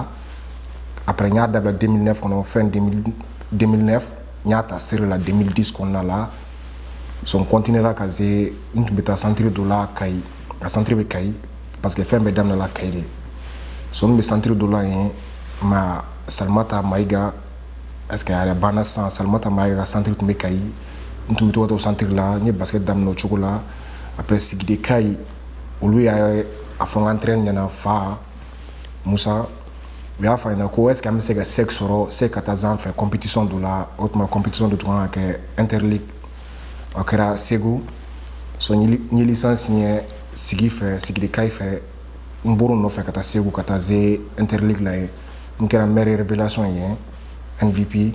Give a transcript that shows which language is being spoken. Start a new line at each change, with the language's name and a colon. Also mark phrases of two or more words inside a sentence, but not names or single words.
Bambara: Après n y'a dabila 2009 kɔnɔ fin 2009 n y'a ta seere la 2010 kɔnɔna la. So n continuera ka se n tun bɛ taa centre dɔ la Kayi, a centre bɛ Kayi
French: parce que
Bambara: fɛn bɛɛ daminɛla Kayi de. So n bɛ centre dɔ la yen ma Salimata Mayiga
French: est-ce que
Bambara: a yɛrɛ banna sisan Salimata Mayiga ka centre tun bɛ Kayi. N tun bɛ to ka t'o centre la n ye basket daminɛ o cogo la. Après Sigide Kayi olu y'a fɔ n ka entraîneur ɲɛna fa Musa u y'a fɔ a ɲɛna ko
French: est-ce que
Bambara: an bɛ se ka Cheikh sɔrɔ Cheikh ka taa an fɛ compétition dɔ la o tuma compétition dɔ tun kan ka kɛ interligue o kɛra Segu. So n ye licence ɲɛ Sigi fɛ Sigide Kayi fɛ n bɔr'o nɔfɛ ka taa Segu ka taa se interligue la yen n kɛra
French: meilleur révélation
Bambara: yen MVP.